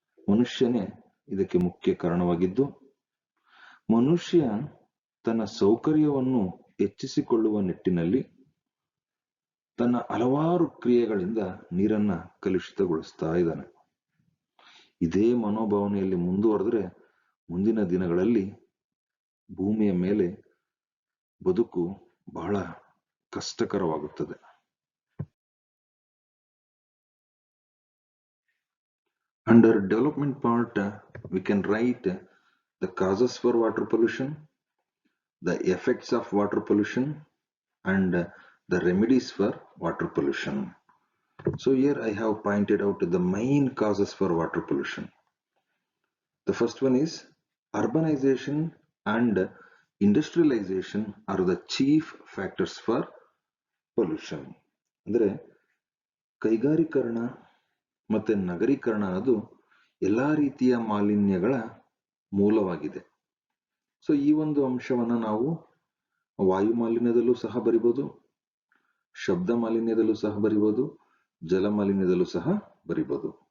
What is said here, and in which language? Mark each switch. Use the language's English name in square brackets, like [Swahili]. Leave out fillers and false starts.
[Kannada] ಮನುಷ್ಯನೇ ಇದಕ್ಕೆ ಮುಖ್ಯ ಕಾರಣವಾಗಿದ್ದು, ಮನುಷ್ಯ ತನ್ನ ಸೌಕರ್ಯವನ್ನು ಹೆಚ್ಚಿಸಿಕೊಳ್ಳುವ ನಿಟ್ಟಿನಲ್ಲಿ ತನ್ನ ಹಲವಾರು ಕ್ರಿಯೆಗಳಿಂದ ನೀರನ್ನ ಕಲುಷಿತಗೊಳಿಸ್ತಾ ಇದ್ದಾನೆ. ಇದೇ ಮನೋಭಾವನೆಯಲ್ಲಿ ಮುಂದುವರೆದ್ರೆ ಮುಂದಿನ ದಿನಗಳಲ್ಲಿ ಭೂಮಿಯ ಮೇಲೆ ಬದುಕು ಬಹಳ ಕಷ್ಟಕರವಾಗುತ್ತದೆ. [English] Under development part, we can write the causes for water pollution, the effects of water pollution, and the remedies for water pollution. So here I have pointed out the main causes for water pollution. The first one is urbanization and industrialization are the chief factors for pollution. [Kannada] ಅಂದರೆ ಕೈಗಾರೀಕರಣ ಮತ್ತೆ ನಗರೀಕರಣ ಅದು ಎಲ್ಲಾ ರೀತಿಯ ಮಾಲಿನ್ಯಗಳ ಮೂಲವಾಗಿದೆ. So ಈ ಒಂದು ಅಂಶವನ್ನ ನಾವು ವಾಯು ಮಾಲಿನ್ಯದಲ್ಲೂ ಸಹ ಬರಿಬಹುದು, ಶಬ್ದ ಮಾಲಿನ್ಯದಲ್ಲೂ ಸಹ ಬರಿಬಹುದು, ಜಲ ಮಾಲಿನ್ಯದಲ್ಲೂ ಸಹ ಬರಿಬಹುದು.